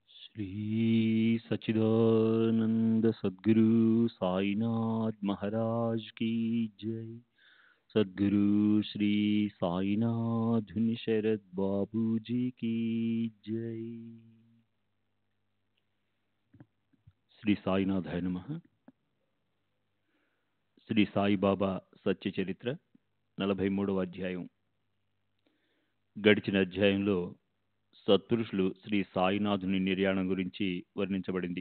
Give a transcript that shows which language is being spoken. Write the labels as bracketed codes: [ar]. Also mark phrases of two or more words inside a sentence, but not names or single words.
[hi] श्री सच्चिदानंद सद्गुरु साईनाथ महाराज की जय। सद्गुरु श्री साईनाथ शरद बाबू जी की जय। [te] శ్రీ సాయినాథాయ నమః. శ్రీ సాయిబాబా సత్య చరిత్ర 43వ అధ్యాయం. గడిచిన అధ్యాయంలో సత్పురుషులు శ్రీ సాయినాథుని నిర్యాణం గురించి వర్ణించబడింది.